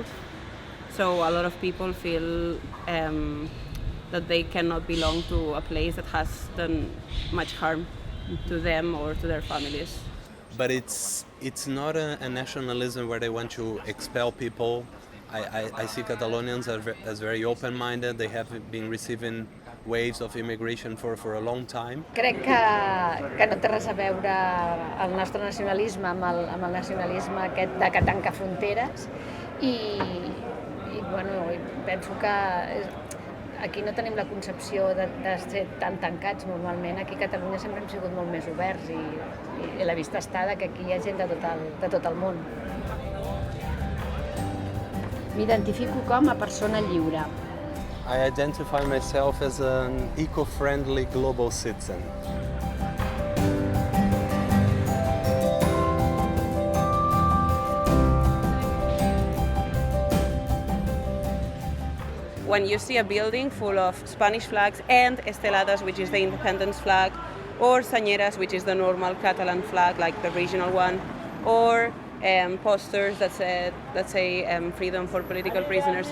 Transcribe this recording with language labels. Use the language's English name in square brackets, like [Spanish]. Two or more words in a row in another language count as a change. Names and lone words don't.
[English] So a lot of people feel that they cannot belong to a place that has done much harm to them or to their families. But it's not a nationalism where they want to expel people. I see Catalonians as very open-minded. They have been receiving waves of immigration for a long time. [Catalan] Crec que no té res a veure el nostre nacionalisme amb el nacionalisme aquest que tanca fronteres i bueno, penso que aquí no tenim la concepció de ser tan tancats normalment. Aquí a Catalunya sempre hem sigut molt més oberts i la vista està que aquí hi ha gent de tot el món. M'identifico com a persona lliure. [English] I identify myself as an eco-friendly global citizen. When you see a building full of Spanish flags and esteladas, which is the independence flag, or sañeras, which is the normal Catalan flag, like the regional one, or posters that say freedom for political prisoners.